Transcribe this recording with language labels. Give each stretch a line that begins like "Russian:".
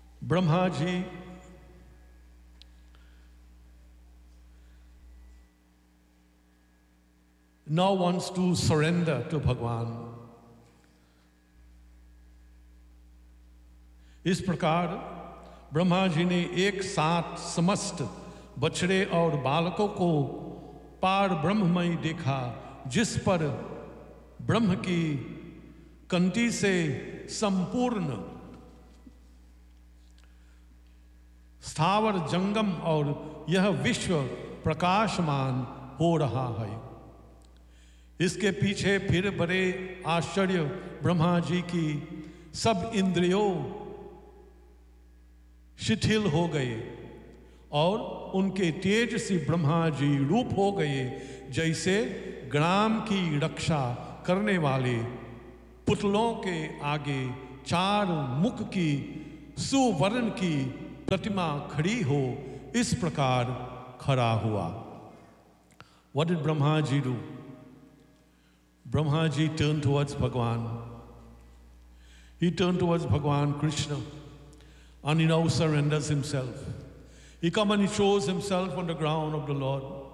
English: Brahma ji now wants to surrender to Bhagwan.
Hindi: इस प्रकार ब्रह्मा जी ने एक साथ समस्त बछड़े और बालकों को पार ब्रह्ममय देखा, जिस पर ब्रह्म की कंठी से संपूर्ण स्थावर जंगम और यह विश्व प्रकाशमान हो रहा है। इसके पीछे फिर बड़े आश्चर्य ब्रह्मा जी की सब इंद्रियों शिथिल हो गए और उनके तेज से ब्रह्मा जी रूप हो गए, जैसे ग्राम की रक्षा करने वाले पुतलों के आगे चार मुख की सुवर्ण की प्रतिमा खड़ी हो इस प्रकार खड़ा हुआ।
English: What did Brahma ji do? Brahmaji turned towards Bhagwan. He turned towards Bhagwan Krishna and he now surrenders himself. He comes and he shows himself on the ground of the Lord.